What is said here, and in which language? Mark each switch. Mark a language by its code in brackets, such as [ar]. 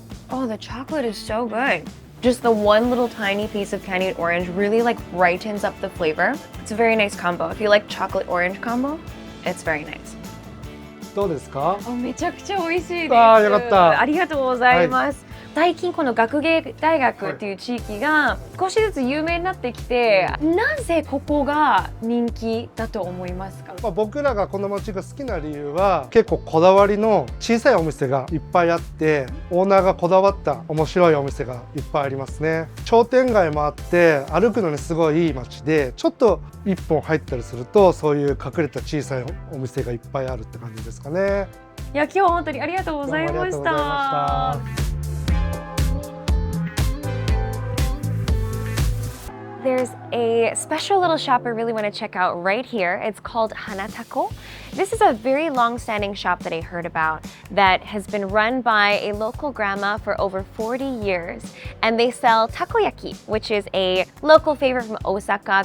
[en] Oh, the chocolate is so good. Just the one little tiny piece of candied orange really like brightens up the flavor. It's a very nice combo. If you like chocolate orange combo, it's very nice. [ja] どうですか？めちゃくちゃ美味しいです。あー、よかった。ありがとうございます。最近この学芸大学っていう地域が少しずつ有名になってきて、なぜここが人気だと思いますか？僕らがこの街が好きな理由は結構こだわりの小さいお店がいっぱいあって、オーナーがこだわった面白いお店がいっぱいありますね。商店街もあって歩くのにすごいいい街で、ちょっと一本入ったりするとそういう隠れた小さいお店がいっぱいあるって感じですかね。いや、今日は本当にありがとうございました。 [en] There's a special little shop I really want to check out right here. It's called Hanatako. This is a very long-standing shop that I heard about that has been run by a local grandma for over 40 years. And they sell takoyaki, which is a local favorite from Osaka.